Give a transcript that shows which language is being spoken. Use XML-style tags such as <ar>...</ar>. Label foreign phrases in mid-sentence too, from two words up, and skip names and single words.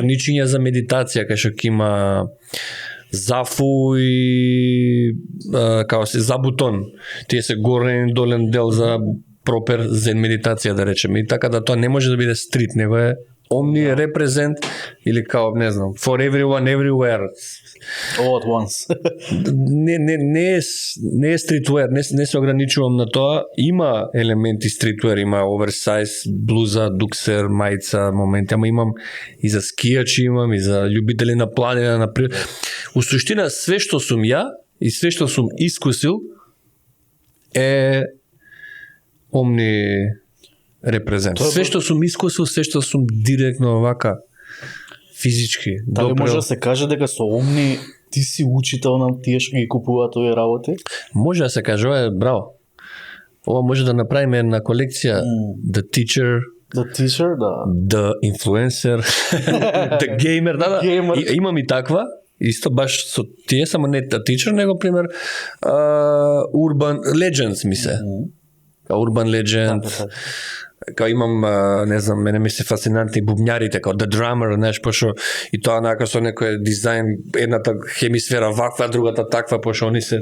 <mk>перничиња за медитација, кај што има зафу и како се забутон. Тие се горен и долен дел за пропер Zen медитација да речеме. И така да тоа не може да биде стрит, него е</mk> <en>omni represent</en> <mk>или као не знам,</mk> <en>for everyone everywhere. All at once.</en> <mk>Не е стритвер, не се ограничувам на тоа. Има елементи стритвер, има оверсайз, блуза, дуксер, мајца, моменти, ама имам и за скијачи, имам и за љубители на планина, на природа. У суштина, све што сум ја и све што сум искусил е omni репрезент. Све што сум искусил, све што сум директно овака физички. Дали може да се каже дека со Омни ти си учител на тие што ги купуваат овие работи? Може да се каже, ова е браво. Ова може да направиме една колекција The Teacher, The teacher, да. The Influencer, The Gamer, да. Gamer. Имам и таква, исто баш со тие, само не The Teacher, него пример Urban Legends ми се. Urban Legend. Као имам, не знам, мене ми се фасцинантни бубњарите, као The Drummer, знаеш, пошо и тоа нака со некој дизајн, едната хемисфера ваква, другата таква, пошо они се...</mk>